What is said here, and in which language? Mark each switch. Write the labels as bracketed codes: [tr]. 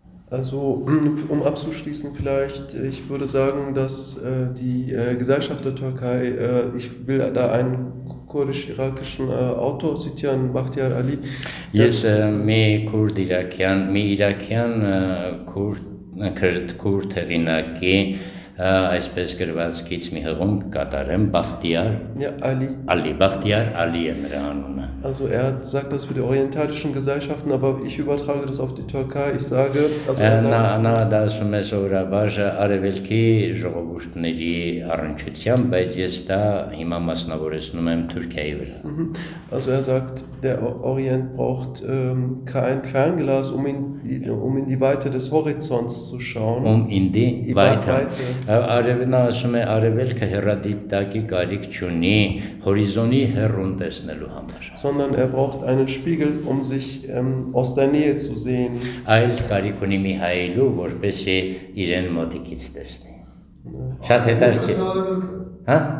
[de] Also, um abzuschließen vielleicht, ich würde sagen, dass die Gesellschaft der Türkei, ich will da einen kurdisch-irakischen Autor zitieren, Bahtiyar Ali. [en] Yes, [hy] մի իրաքյան քուրդ հեղինակի այսպես գրվածքից մի հղում կատարեմ, Bahtiyar Ali, Bahtiyar Ali է նրա անունը։ [de] Also er sagt das für die orientalischen Gesellschaften, aber ich übertrage das auf die Türkei. Ich sage, also er sagt, [hy] նա դա ասում է սովորաբար արևելքի ժողովուրդների առնչությամբ, բայց ես դա հիմա մասնավորեցնում եմ Թուրքիայի վրա։ [de] Also er sagt, der Orient braucht kein Fernglas, um in die Weite des Horizonts zu schauen. In die Weite. [hy] Նա ասում է արևելքը հեռադիտակի կարիք չունի հորիզոնի հեռուն տեսնելու համար։ [de] Sondern er braucht einen Spiegel, um sich aus der Nähe zu sehen. [hy] Այլ կարիք ունի մի հայելու, որպեսզի իրեն մոտիկից տեսնի։ Շատ հետաքրքիր։ Հա?